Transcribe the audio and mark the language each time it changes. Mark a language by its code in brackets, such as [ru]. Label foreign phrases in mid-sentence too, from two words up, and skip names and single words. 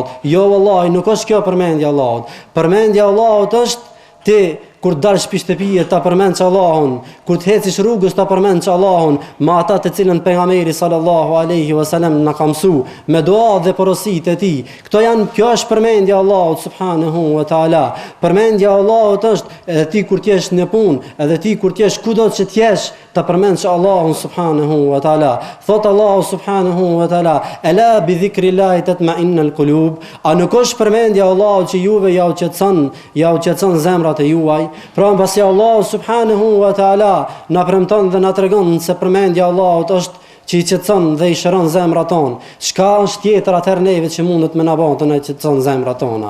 [sq] Jo vallahi, nuk është kjo përmendja e Allahut. Përmendja e Allahut është ti kur dalësh pi shtëpie ta përmendsh Allahun, kur të hecish rrugës ta përmendsh Allahun, me ata të cilën pejgamberi [ar] صلى الله عليه وسلم [sq] na ka mësuar, me dua dhe porositë e tij. Kjo është përmendja e Allahut [ar] سبحانه وتعالى. [sq] Përmendja e Allahut është edhe ti kur të jesh në punë, edhe ti kur të jesh kudo që të jesh, ta përmendsh Allahun [ar] سبحانه وتعالى. Thot الله سبحانه وتعالى ألا بذكر الله تطمئن القلوب." [sq] A nuk është përmendja e Allahut që juve ja u qetson zemrat e juaj? Pra mbasi Allahu [ar] سبحانه وتعالى [sq] na premton dhe na tregon se përmendja e Allahut është që i qetson dhe i shëron zemrat tonë. Çka është tjetër atëherë neve që mundet me na bën të na qetson zemrat tona?